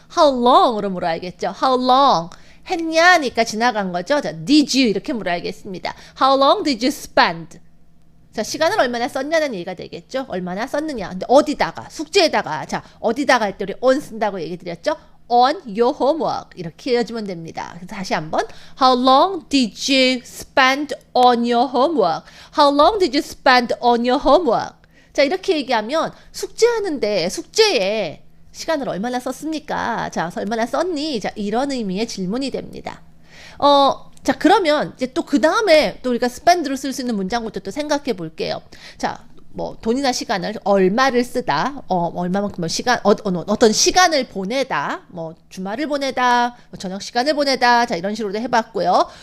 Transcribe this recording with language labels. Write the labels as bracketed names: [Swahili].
[Korean] How long으로 물어야겠죠. How long 했냐니까 지나간 거죠. 자, did you 이렇게 물어야겠습니다. [English] How long did you spend? [Korean] 자, 시간을 얼마나 썼냐는 얘기가 되겠죠. 얼마나 썼느냐. 근데 어디다가 숙제에다가 자, 어디다가 할 때 우리 on 쓴다고 얘기 드렸죠. [English] on your homework [Korean] 이렇게 해주면 됩니다. 그래서 다시 한번 [English] How long did you spend on your homework? How long did you spend on your homework? [Korean] 자, 이렇게 얘기하면 숙제하는데 숙제에 시간을 얼마나 썼습니까? 자, 얼마나 썼니? 자, 이런 의미의 질문이 됩니다. 자, 그러면 이제 또 그 다음에 또 우리가 spend로 쓸 수 있는 문장부터 또 생각해 볼게요. 자, 뭐 돈이나 시간을 얼마를 쓰다, 얼마만큼 뭐 시간, 어떤 시간을 보내다, 뭐 주말을 보내다, 뭐 저녁 시간을 보내다, 자 이런 식으로도 해봤고요.